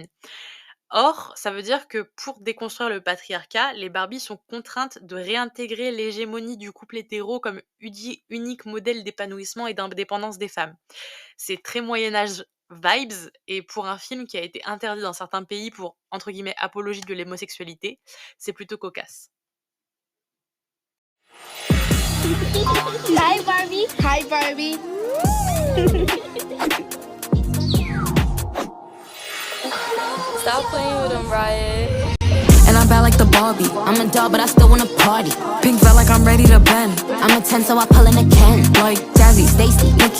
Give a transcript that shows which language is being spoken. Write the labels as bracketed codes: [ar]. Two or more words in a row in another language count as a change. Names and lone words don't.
[fr] Or, ça veut dire que pour déconstruire le patriarcat, les Barbies sont contraintes de réintégrer l'hégémonie du couple hétéro comme unique modèle d'épanouissement et d'indépendance des femmes. C'est très Moyen-Âge vibes, et pour un film qui a été interdit dans certains pays pour, entre guillemets, apologie de l'homosexualité, c'est plutôt cocasse. [en] Hi Barbie. Hi Barbie. Stop playing with him, Riot. And I'm bad like the Barbie. I'm a doll, but I still wanna party. Pink felt like I'm ready to bend. I'm a 10, so I pull in a Ken. Like Jazzy, Stacy, Nikki.